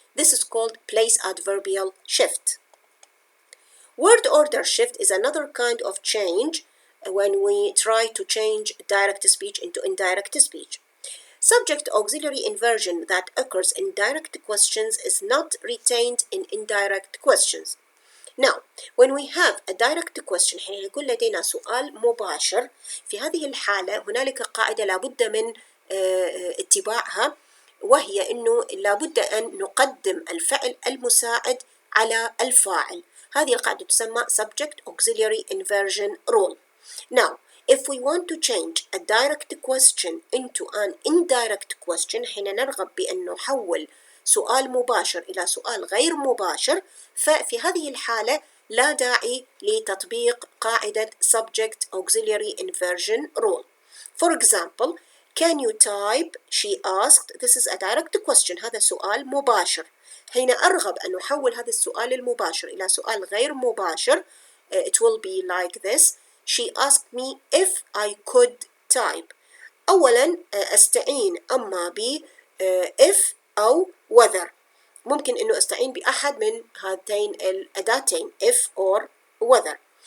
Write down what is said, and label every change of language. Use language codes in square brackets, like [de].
[en] This is called place adverbial shift. Word order shift is another kind of change when we try to change direct speech into indirect speech. Subject auxiliary inversion that occurs in direct questions is not retained in indirect questions. Now, when we have a direct question [ar] حين يكون لدينا سؤال مباشر، في هذه الحالة هنالك قاعدة لابد من اتباعها، وهي أنه لابد أن نقدم الفعل المساعد على الفاعل. هذه القاعدة تسمى Subject Auxiliary Inversion Rule. [en] Now, if we want to change a direct question into an indirect question [ar] حين نرغب بأن نحول سؤال مباشر إلى سؤال غير مباشر، ففي هذه الحالة لا داعي لتطبيق قاعدة Subject Auxiliary Inversion Rule. [en] For example, can you type? She asked. This is a direct question. [ar] هذا سؤال مباشر. حين أرغب أن أحول هذا السؤال المباشر إلى سؤال غير مباشر, [en] it will be like this. She asked me if I could type. [ar] أولاً أستعين أما ب if أو whether. ممكن أنه أستعين بأحد من هاتين الأداتين if or whether.